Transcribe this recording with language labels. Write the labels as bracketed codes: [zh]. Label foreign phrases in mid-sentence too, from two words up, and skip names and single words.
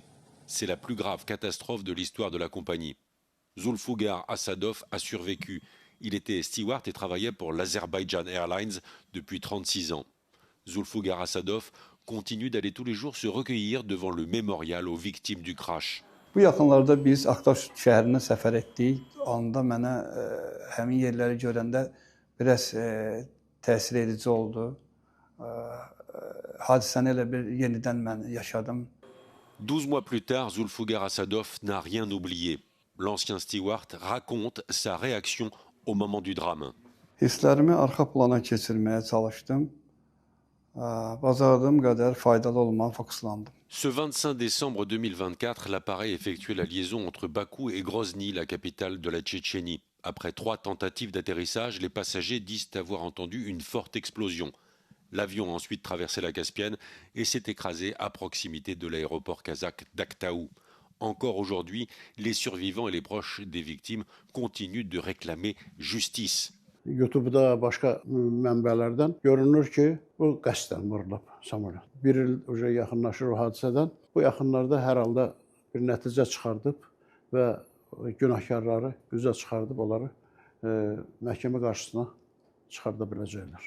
[fr] C'est la plus grave catastrophe de l'histoire de la compagnie. Zulfugar Assadov a survécu. Il était steward et travaillait pour l'Azerbaïdjan Airlines depuis 36 ans. Zulfugar Assadov continue d'aller tous les jours se recueillir devant le mémorial aux victimes du crash. [az] Bu yaxınlarda biz Aktaş şəhərinə səfər etdik. Anda mənə həmin yerləri görəndə biraz təsir edici oldu. Hadisəni elə bir yenidən mən yaşadım. [fr] 12 mois plus tard, Zulfugar Assadov n'a rien oublié. L'ancien steward raconte sa réaction au moment du drame. [az] Hisslərimi arxa plana keçirməyə çalışdım. Bacardığım qədər faydalı olmağa fokuslandım. [fr] Ce 25 décembre 2024, l'appareil effectuait la liaison entre Bakou et Grozny, la capitale de la Tchétchénie. Après 3 tentatives d'atterrissage, les passagers disent avoir entendu une forte explosion. L'avion a ensuite traversé la Caspienne et s'est écrasé à proximité de l'aéroport kazakh d'Aktaou. Encore aujourd'hui, les survivants et les proches des victimes continuent de réclamer justice. [az] YouTube'da başqa mənbələrdən görünür ki, bu qəsdən vurulub samolyot. Bir il uca yaxınlaşır o hadisədən. Bu yaxınlarda hər halda bir nəticə çıxardıb və günahkarları üzə çıxardıb onları məhkəmə qarşısına çıxarda biləcəklər.